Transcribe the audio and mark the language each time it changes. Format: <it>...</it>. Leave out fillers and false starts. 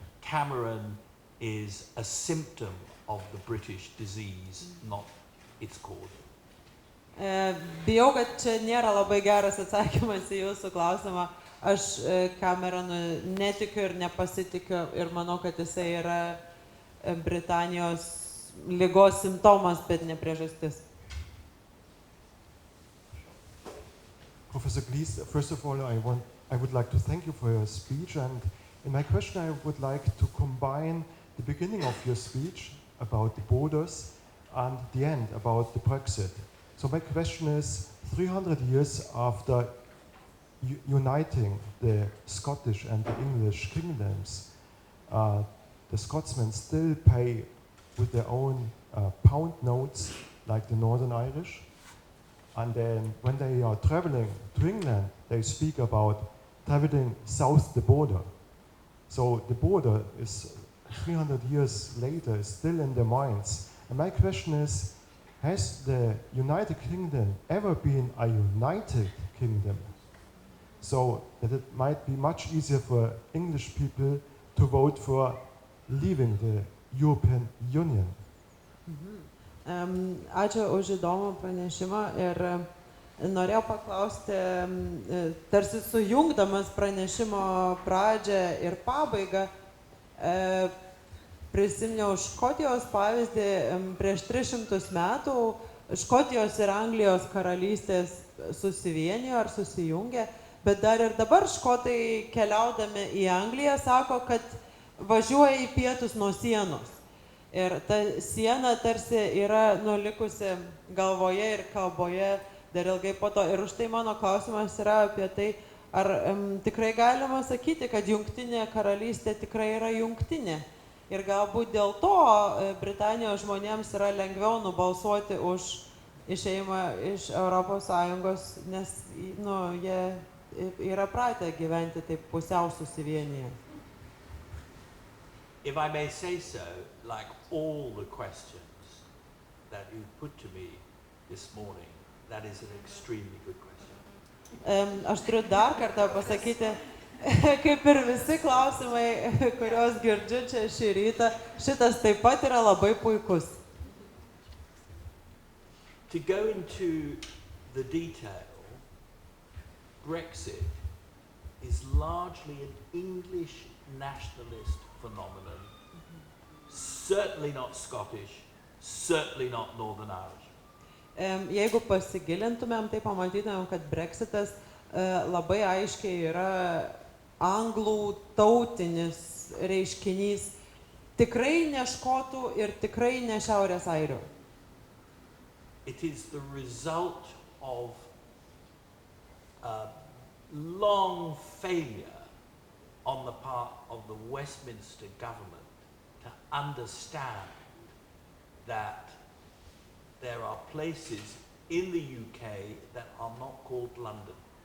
<en>Cameron is a symptom of the British disease, not its cause.</en> <lt>Bijau, kad čia nėra labai geras atsakymas į jūsų klausimą. Aš Cameronu netikiu ir nepasitikiu ir manau, kad jisai yra Britanijos ligos simptomas, bet ne priežastis.</lt> <en>Professor Glees, first of all, I would like to thank you for your speech, and in my question I would like to combine the beginning of your speech about the borders and the end about the Brexit. So my question is, 300 years after uniting the Scottish and the English kingdoms, the Scotsmen still pay with their own pound notes like the Northern Irish. And then when they are traveling to England, they speak about traveling south the border. So the border is 300 years later still in their minds. And my question is, has the United Kingdom ever been a united kingdom? So that it might be much easier for English people to vote for leaving the European Union.</en> <lt>Ačiū už įdomų pranešimą ir norėjau paklausti, tarsi sujungdamas pranešimo pradžią ir pabaigą, prisiminiau Škotijos pavyzdį. Prieš 300 metų Škotijos ir Anglijos karalystės susivienijo ar susijungė, bet dar ir dabar škotai keliaudami į Angliją sako, kad važiuoja į pietus nuo sienos. Ir ta siena tarsi yra nulikusi galvoje ir kalboje dar ilgai po to. Ir už tai mano klausimas yra apie tai, ar tikrai galima sakyti, kad Jungtinė karalystė tikrai yra jungtinė. Ir galbūt dėl to Britanijos žmonėms yra lengviau nubalsuoti už išėjimą iš ES, nes jie yra pratę gyventi taip pusiau susivienyje.</lt> <en>If I may say so, like all the questions that you put to me this morning, that is an extremely good question.</en> <lt>Aš turiu dar kartą pasakyti, kaip ir visi klausimai, kuriuos girdžiu čia šį rytą, šitas taip pat yra labai puikus.</lt> <en>To go into the detail, Brexit is largely an English nationalist phenomenon. Certainly not Scottish, certainly not Northern Irish.</en> <lt>Jeigu pasigilintumėm, tai pamatytumėm, kad Brexitas labai aiškiai yra anglų tautinis reiškinys, tikrai ne škotų ir tikrai ne Šiaurės airių.</lt> <en>It is the result of a long failure on the part of the Westminster government to understand that there are places in the UK that are not called London.</en>